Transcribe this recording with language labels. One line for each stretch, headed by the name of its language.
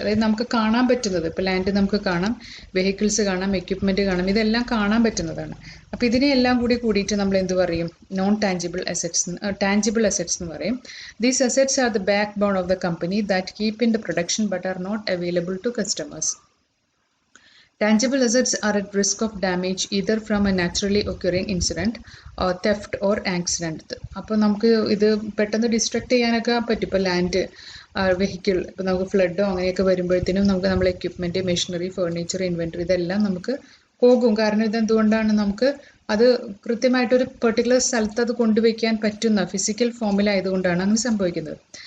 Malayalam: അതായത് നമുക്ക് കാണാൻ പറ്റുന്നത്. ഇപ്പോൾ ലാൻഡ് നമുക്ക് കാണാം, വെഹിക്കിൾസ് കാണാം, എക്യുപ്മെൻറ്റ് കാണാം, ഇതെല്ലാം കാണാൻ പറ്റുന്നതാണ്. അപ്പോൾ ഇതിനെല്ലാം കൂടിയിട്ട് നമ്മൾ എന്ത് പറയും? Non tangible assets, tangible assets എന്ന് പറയും.
English: These assets are the backbone of the company that keep in the production but are not available to customers. Tangible assets are at risk of damage either from a naturally occurring incident, theft or accident.
Malayalam: അപ്പോൾ നമുക്ക് ഇത് പെട്ടെന്ന് distract ചെയ്യാനൊക്കെ പറ്റും. ഇപ്പോൾ land, vehicle, ഇപ്പോൾ നമുക്ക് ഫ്ലഡോ അങ്ങനെയൊക്കെ വരുമ്പോഴത്തേനും നമുക്ക് നമ്മൾ എക്യുപ്മെൻറ്റ്, മെഷീനറി, ഫർണിച്ചർ, ഇൻവെൻറ്ററി ഇതെല്ലാം നമുക്ക് പോകും. കാരണം ഇതെന്തുകൊണ്ടാണ്? നമുക്ക് അത് കൃത്യമായിട്ടൊരു പെർട്ടിക്കുലർ സ്ഥലത്ത് അത് കൊണ്ടുവയ്ക്കാൻ പറ്റുന്ന ഫിസിക്കൽ ഫോമിലായതുകൊണ്ടാണ് അങ്ങനെ സംഭവിക്കുന്നത്.